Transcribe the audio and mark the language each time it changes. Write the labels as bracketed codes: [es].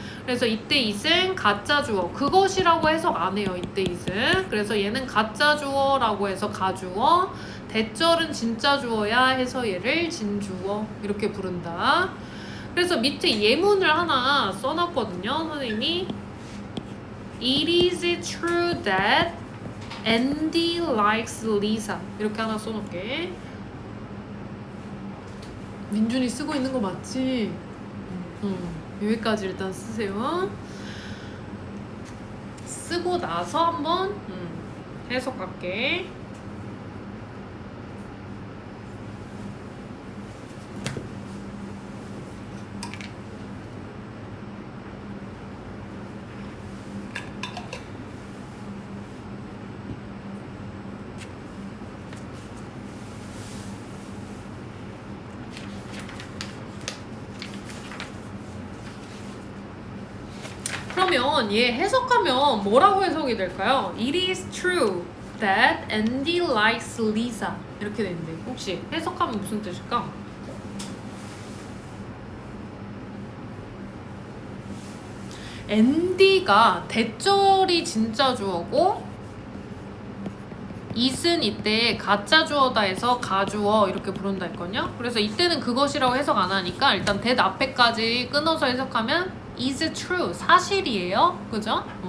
[ko] 그래서 이때 it은 가짜 주어 그것이라고 해석 안 해요. 이때 it은. 그래서 얘는 가짜 주어라고 해서 가주어 대절은 진짜 주어야 해서 얘를 진주어 이렇게 부른다. 그래서 밑에 예문을 하나 써놨거든요. 선생님이 [en] It is true that Andy likes Lisa [ko] 이렇게 하나 써놓을게. 민준이 쓰고 있는 거 맞지? 여기까지 일단 쓰세요. 쓰고 나서 한번 해석할게. 그러면 얘 해석하면 뭐라고 해석이 될까요? [en] It is true that Andy likes Lisa [ko] 이렇게 되는데 혹시 해석하면 무슨 뜻일까? 앤디가 대절이 진짜 주어고 it은 이때 가짜 주어다 해서 가주어 이렇게 부른다 했거든요. 그래서 이때는 그것이라고 해석 안 하니까 일단 that 앞에까지 끊어서 해석하면 is true 사실이에요. 그죠?